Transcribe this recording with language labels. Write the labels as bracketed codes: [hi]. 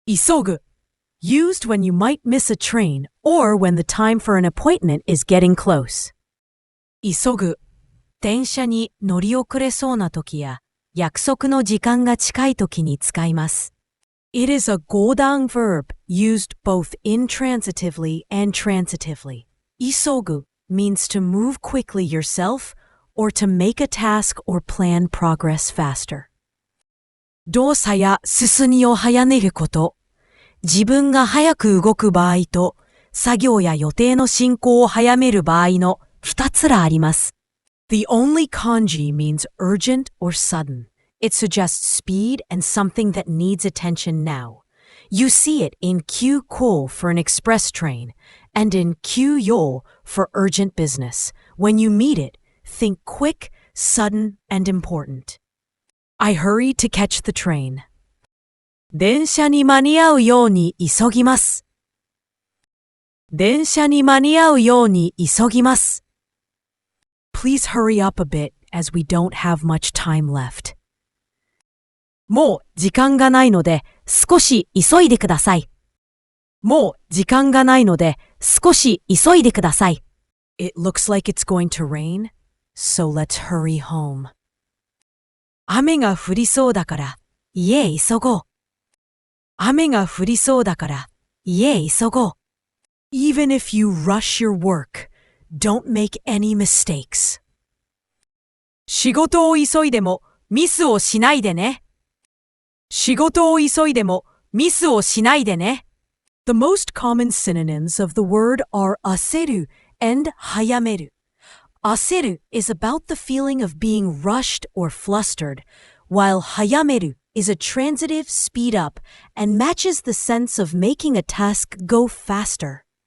[en] 急ぐ used when you might miss a train or when the time for an appointment is getting close. [ja] 急ぐ電車に乗り遅れそうな時や約束の時間が近い時に使います。 [en] It is a 語談 verb used both intransitively and transitively. 急ぐ means to move quickly yourself or to make a task or plan progress faster. [ja] 動作や進みを早めること、自分が早く動く場合と作業や予定の進行を早める場合の2つらあります。 [en] The only kanji means urgent or sudden. It suggests speed and something that needs attention now. You see it in kyū-ko for an express train and in kyū-yo for urgent business. When you meet it, think quick, sudden, and important. I hurry to catch the train. [ja] 電車に間に合うように急ぎます。電車に間に合うように急ぎます。 [en] Please hurry up a bit as we don't have much time left. [ja] もう時間がないので少し急いでください。もう時間がないので少し急いでください。 [en] It looks like it's going to rain, so let's hurry home. [ja] 雨が降りそうだから家へ急ごう。雨が降りそうだから家へ急ごう。 [en] Even if you rush your work, don't make any mistakes. [ja] 仕事を急いでもミスをしないでね。仕事を急いでもミスをしないでね。 [en] The most common synonyms of the word are aseru and hayameru. Aseru is about the feeling of being rushed or flustered, while hayameru is a transitive speed up and matches the sense of making a task go faster.